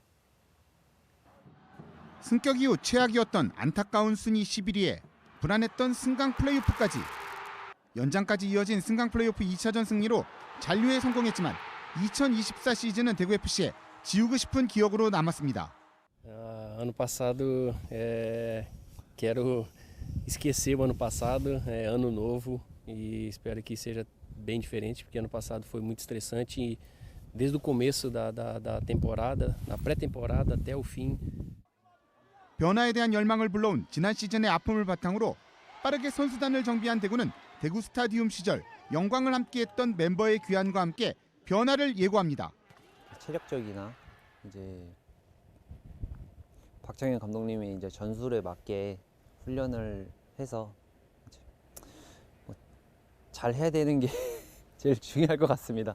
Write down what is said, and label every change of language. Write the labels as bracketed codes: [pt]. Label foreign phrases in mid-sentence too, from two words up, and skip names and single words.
[ko] 승격 이후 최악이었던 안타까운 순위 11위에 불안했던 승강 플레이오프까지 연장까지 이어진 승강 플레이오프 2차전 승리로 잔류에 성공했지만 2024 시즌은 대구FC에 지우고 싶은 기억으로 남았습니다. [pt] Ano passado, quero esquecer o ano passado, ano novo e espero que seja bem diferente, porque ano passado foi muito estressante e desde o começo da temporada, na pré-temporada até o fim. [ko] 변화에 대한 열망을 불러온 지난 시즌의 아픔을 바탕으로 빠르게 선수단을 정비한 대구는 대구 스타디움 시절 영광을 함께했던 멤버의 귀환과 함께 변화를 예고합니다. 체력적이나 이제 박정현 감독님이 이제 전술에 맞게 훈련을 해서 이제 잘 해야 되는 게 제일 중요할 것 같습니다.